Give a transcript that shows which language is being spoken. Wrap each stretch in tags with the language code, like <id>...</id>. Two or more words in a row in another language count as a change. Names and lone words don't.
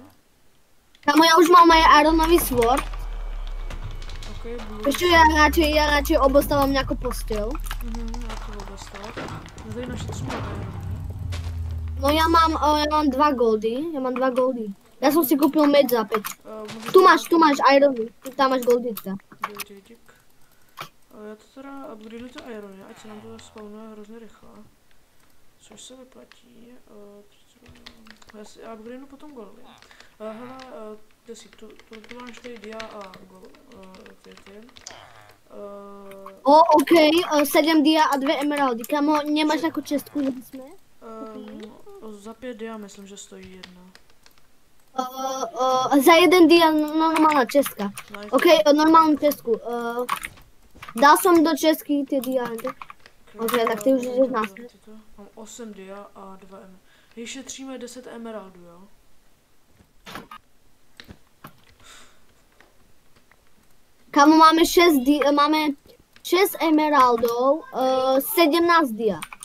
<sk>Kamo, ja už mám aj ironový sword. Ešte ja radšej obostávam nejakú posteľ. Ja to obostávam.</sk> <cs>Tady naše 3 irony.</cs> <sk>No ja mám 2 goldy, Ja som si kúpil meč za 5. Tu máš irony, tam máš goldy teda. Dík.</sk> <cs>Já to teda upgradeuju ty irony, ať se nám to spawnuje hrozně rychle. Což se vyplatí. Já upgradeuju potom goldy. Hele, Desík, tu máš tady dia a ty. OK, 7 dia a 2 emeraldy.</cs> <sk>Kamo, nemáš nejakú čestku, že by sme? Za 5 dia myslím, že stojí jedna. Za 1 dia normálna čestka. OK, normálnu čestku. Dal som do čestky tie diamanty. OK, tak ty už ideš následně. Mám 8 dia a 2 emeraldy.</sk> <cs>Když šetříme 10 emeraldů, jo?</cs> <sk>Kamo, máme 6 emeraldov, 17 dia.</sk>